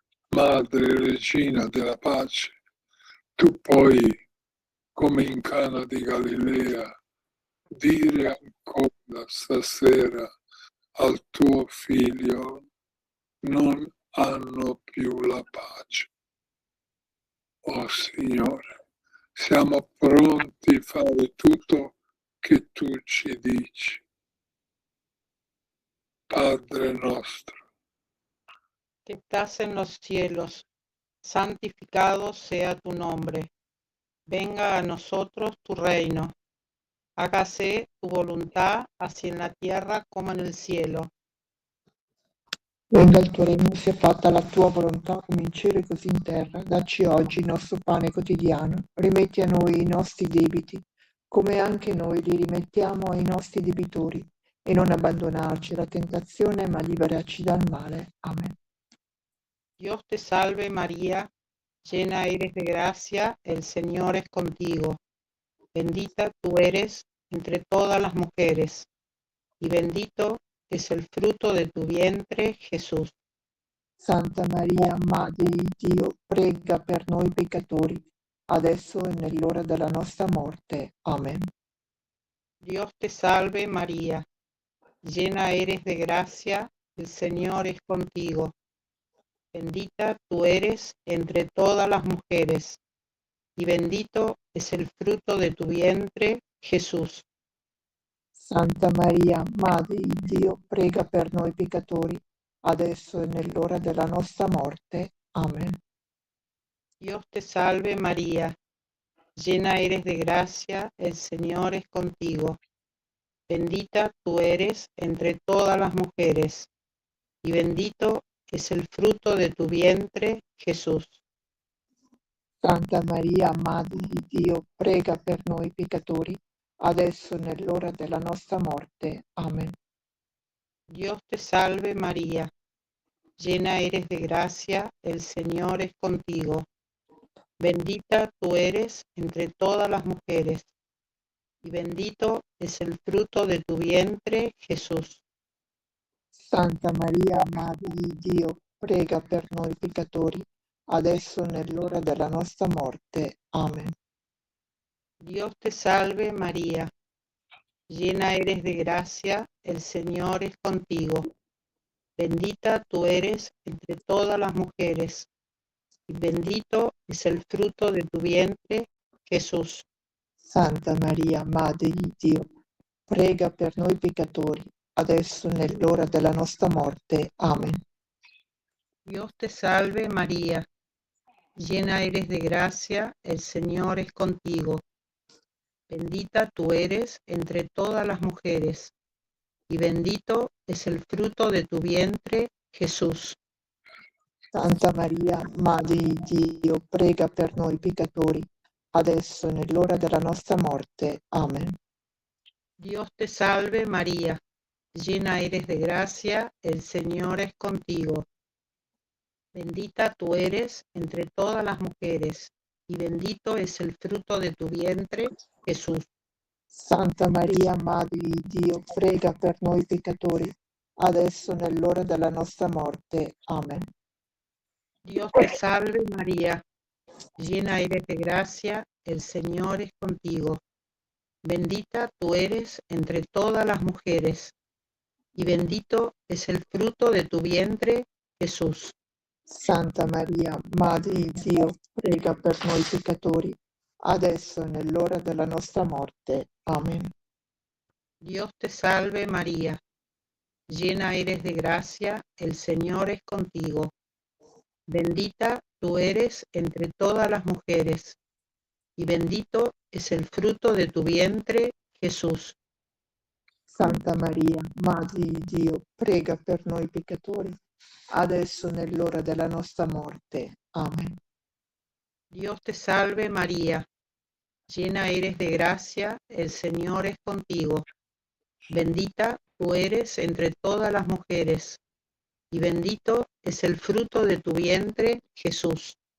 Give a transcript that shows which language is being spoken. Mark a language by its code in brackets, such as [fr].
[it] Madre regina della pace, tu puoi, come in Cana di Galilea, dire ancora stasera al tuo figlio: non hanno più la pace. Oh Signore, siamo pronti a fare tutto che tu ci dici. Padre nostro, [es] que estás en los cielos, santificado sea tu nombre. Venga a nosotros tu reino. Hágase tu voluntad, así en la tierra como en el cielo. [it] Venga il tuo regno, sia fatta la tua volontà come in cielo e così in terra. Dacci oggi il nostro pane quotidiano. Rimetti a noi i nostri debiti, come anche noi li rimettiamo ai nostri debitori. E non abbandonarci alla tentazione, ma liberaci dal male. Amen. [es] Dios te salve María, llena eres de gracia, el Señor es contigo. Bendita tú eres entre todas las mujeres, y bendito es el fruto de tu vientre, Jesús. [it] Santa Maria, Madre di Dio, prega per noi peccatori, adesso e nell'ora della nostra morte. Amen. [es] Dios te salve María, llena eres de gracia, el Señor es contigo. Bendita tú eres entre todas las mujeres, y bendito es el fruto de tu vientre, Jesús. [it] Santa Maria, Madre di Dio, prega per noi peccatori, adesso e nell'ora della nostra morte. Amen. [es] Dios te salve María, llena eres de gracia, el Señor es contigo. Bendita tú eres entre todas las mujeres, y bendito es el fruto de tu vientre, Jesús. [it] Santa Maria, Madre di Dio, prega per noi peccatori, adesso e nell'ora della nostra morte. Amen. [es] Dios te salve María, llena eres de gracia, el Señor es contigo. Bendita tú eres entre todas las mujeres, y bendito es el fruto de tu vientre, Jesús. [it] Santa Maria, Madre di Dio, prega per noi peccatori, adesso e nell'ora della nostra morte. Amen. [es] Dios te salve María, llena eres de gracia, el Señor es contigo. Bendita tú eres entre todas las mujeres, y bendito es el fruto de tu vientre, Jesús. [it] Santa Maria, Madre di Dio, prega per noi peccatori, adesso e nell'ora della nostra morte. Amen. [es] Dios te salve María, llena eres de gracia, el Señor es contigo. Bendita tú eres entre todas las mujeres, y bendito es el fruto de tu vientre, Jesús. [it] Santa Maria, Madre di Dio, prega per noi peccatori, adesso e nell'ora della nostra morte. Amen. [es] Dios te salve María, llena eres de gracia, el Señor es contigo. Bendita tú eres entre todas las mujeres, y bendito es el fruto de tu vientre, Jesús. [it] Santa Maria, Madre di Dio, prega per noi peccatori, adesso e nell'ora della nostra morte. Amen. [es] Dios te salve María, llena eres de gracia, el Señor es contigo. Bendita tú eres entre todas las mujeres, y bendito es el fruto de tu vientre, Jesús. [it] Santa Maria, Madre di Dio, prega per noi peccatori, adesso e nell'ora della nostra morte. Amen. [es] Dios te salve María, llena eres de gracia, el Señor es contigo. Bendita tú eres entre todas las mujeres, y bendito es el fruto de tu vientre, Jesús. [it] Santa Maria, Madre di Dio, prega per noi peccatori, adesso e nell'ora della nostra morte. Amen. [es] Dios te salve María, llena eres de gracia, el Señor es contigo. Bendita tú eres entre todas las mujeres, y bendito es el fruto de tu vientre, Jesús.